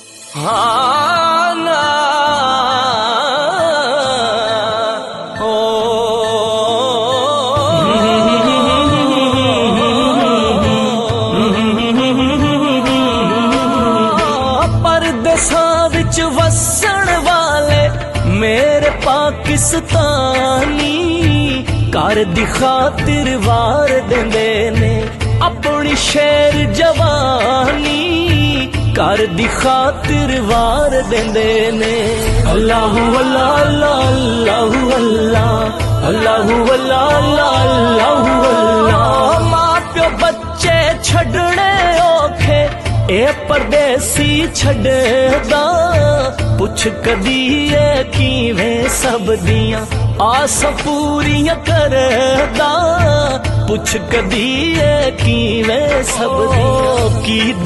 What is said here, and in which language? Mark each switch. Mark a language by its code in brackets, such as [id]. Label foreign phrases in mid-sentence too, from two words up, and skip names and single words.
[pa] ہاں نہ او پردیساں وچ وسن والے میرے پاکستانی گھر دی خاطر وار دیندے نے اپنی شیر جوانی گھر دی خاطر وار دیندے نے. [ar] الله الله الله الله الله الله الله الله. [pa] ماں پیو بچے چھڈنے اوکھے اے پردیسی چھڈدا پچھ کدی اے کیویں سب دیاں آس پوریاں کردا پچھ کدی اے کیویں سب دیاں کی